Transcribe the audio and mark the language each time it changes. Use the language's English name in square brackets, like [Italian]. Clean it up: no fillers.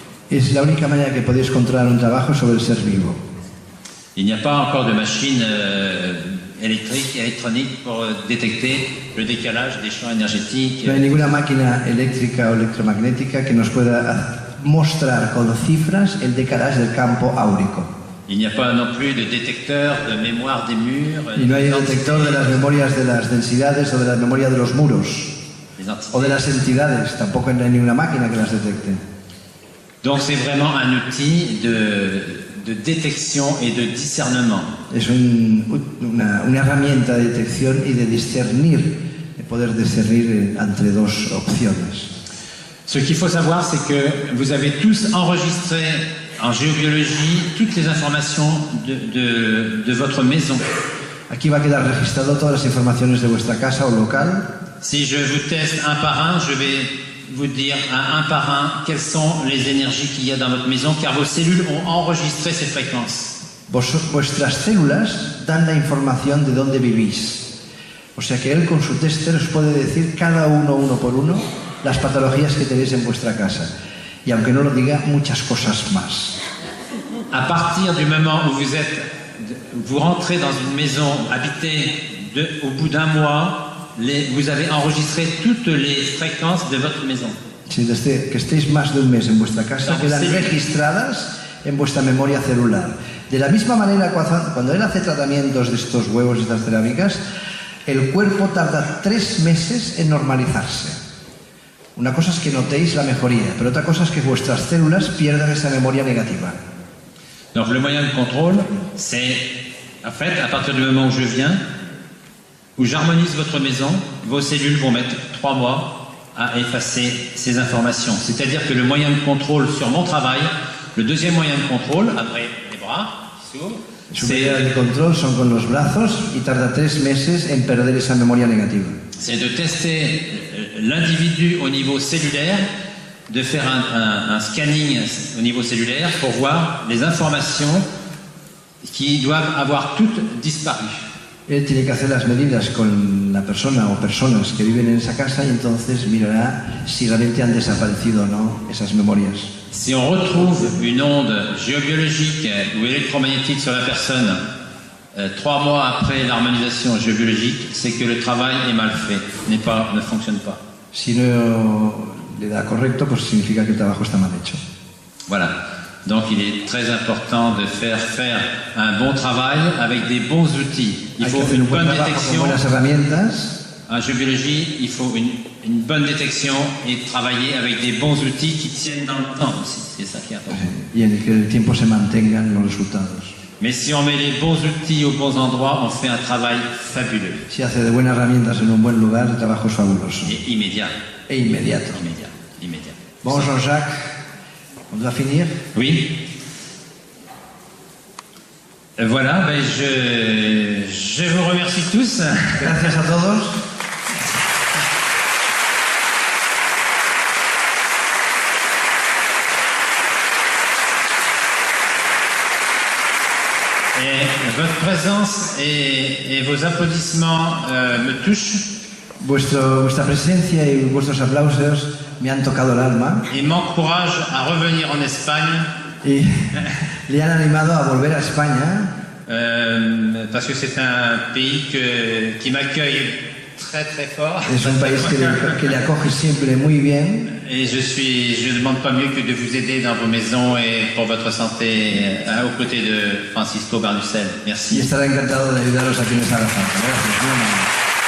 [Spanish] Es la única manera que podéis controlar un trabajo sobre el ser vivo. [French] Il n'y a pas encore de machine électronique pour détecter le décalage des champs énergétiques. [Spanish] No hay ninguna máquina eléctrica o electromagnética que nos pueda mostrar con cifras el decalaje del campo áurico. [French] Il n'y a pas non plus de détecteur de mémoire des murs. [Spanish] Y no hay detector de las memorias de las densidades o de la memoria de los muros o de las entidades. Tampoco hay ninguna máquina que las detecte. [French] Donc c'est vraiment un outil de détection et de discernement. [Spanish] Es una herramienta de detección y de discernir, de poder discernir entre dos opciones. [French] Ce qu'il faut savoir, c'est que vous avez tous enregistré en géobiologie toutes les informations de votre maison. [Spanish] Aquí va a quedar registrado todas las informaciones de vuestra casa o local. [French] Si je vous teste un par un, je vais vous dire un par un quelles sont les énergies qu'il y a dans votre maison, car vos cellules ont enregistré ces fréquences. [Spanish] Vuestras células dan la información de dónde vivís. O sea que él con su tester os puede decir cada uno por uno las patologías que tenéis en vuestra casa. Y aunque no lo diga, muchas cosas más. [French] À partir du moment où vous rentrez dans une maison habitée, au bout d'un mois, vous avez enregistré toutes les fréquences de votre maison. [Spanish] Si desde que estéis más de un mes en vuestra casa, quedan registradas en vuestra memoria celular. De la misma manera, cuando él hace tratamientos de estos huevos y estas cerámicas, el cuerpo tarda 3 meses en normalizarse. Una cosa es que notéis la mejoría, pero otra cosa es que vuestras células pierdan esa memoria negativa. [French] Donc le moyen de contrôle, c'est, en fait, à partir du moment où je viens, où j'harmonise votre maison, vos cellules vont mettre 3 mois à effacer ces informations. C'est-à-dire que le moyen de contrôle sur mon travail, le deuxième moyen de contrôle, après les bras, [Spanish] Su medida de control son con los brazos y tarda 3 meses en perder esa memoria negativa. [French] C'est de tester l'individu au niveau cellulaire, de faire un scanning au niveau cellulaire pour voir les informations qui doivent avoir toutes disparu. [Spanish] Él tiene que hacer las medidas con la persona o personas que viven en esa casa y entonces mirará si realmente han desaparecido o no esas memorias. [French] Si on retrouve une onde géobiologique ou électromagnétique sur la personne 3 mois après l'harmonisation géobiologique, c'est que le travail est mal fait, ne fonctionne pas. [Spanish] Si no le da correcto, pues significa que el trabajo está mal hecho. [French] Voilà. Donc il est très important de faire un bon travail avec des bons outils. Il faut une bonne détection. [Spanish] Buenas herramientas. [French] En géobiologie, il faut une bonne détection et travailler avec des bons outils qui tiennent dans le temps aussi. C'est ça qui est important. [Spanish] Y en el que el tiempo se mantengan los resultados. [French] Mais si on met les bons outils aux bons endroits, on fait un travail fabuleux. [Spanish] Si hace de buenas herramientas en un buen lugar, el trabajo es fabuloso. [French] Et immédiat. [Spanish] E inmediato. [French] Immédiat. Bon, Jean-Jacques, on doit finir. Oui. Voilà, ben je vous remercie tous. [Spanish] Gracias a todos. [French] Et votre présence et vos applaudissements me touchent. [Spanish] Vuestra presencia y vuestros aplausos me han tocado el alma [French] Et m'encouragent à revenir en Espagne. [Spanish] y le han animado a volver a España [French] Parce que c'est un pays qui m'accueille très très fort. [Spanish] es un país que le acoge siempre muy bien [French] Et je ne demande pas mieux que de vous aider dans vos maisons et pour votre santé aux côtés de Francisco Barnucel. [Spanish] y [French] Merci. [Spanish] estará encantado de ayudaros aquí en esta Santa. Gracias. Muy amable.